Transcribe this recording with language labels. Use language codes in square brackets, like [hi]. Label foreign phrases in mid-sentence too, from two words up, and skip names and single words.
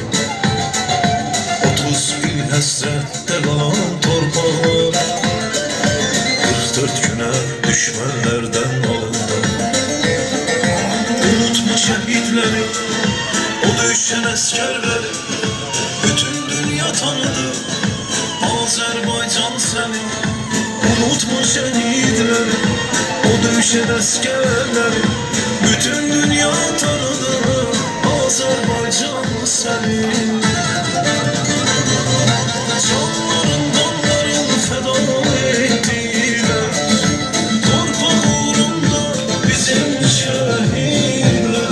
[az] 30 gün həsrətdə qalan torpaqlar 44 günə düşmənlərdən alındı. Unutma şəhidləri, o döyüşən əskərləri, bütün dünya tanıdı Azerbaycan səni. [tr] Unutma şehitleri, o dövüşen askerleri, bütün dünya tanıdı Azerbaycan seni. Canların damların feda ettiler, torpak uğrunda bizim şehitler.